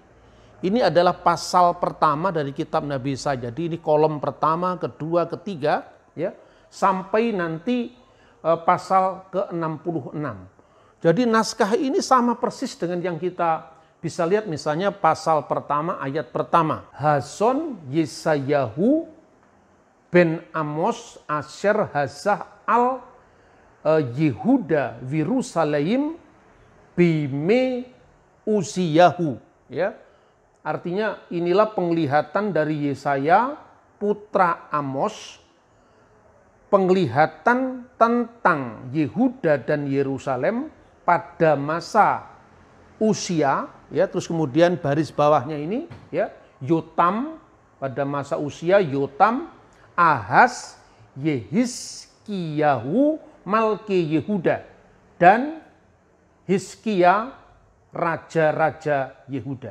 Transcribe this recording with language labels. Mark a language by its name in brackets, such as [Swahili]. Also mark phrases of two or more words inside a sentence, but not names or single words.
[Indonesian] Ini adalah pasal pertama dari kitab Nabi Yesaya. Jadi ini kolom pertama, kedua, ketiga, ya, sampai nanti pasal ke-66. Jadi naskah ini sama persis dengan yang kita bisa lihat, misalnya pasal pertama ayat pertama. [Hebrew] חזון ישעיהו בן אמוץ אשר חזה על יהודה וירושלים בימי עוזיהו. [Indonesian] Ya, artinya inilah penglihatan dari Yesaya putra Amos, penglihatan tentang Yehuda dan Yerusalem pada masa Usia, ya, terus kemudian baris bawahnya ini, ya, Yotam, pada masa Usia, Yotam, Ahaz, Yehizkiyahu, Malki Yehuda, dan Hizkia, raja-raja Yehuda.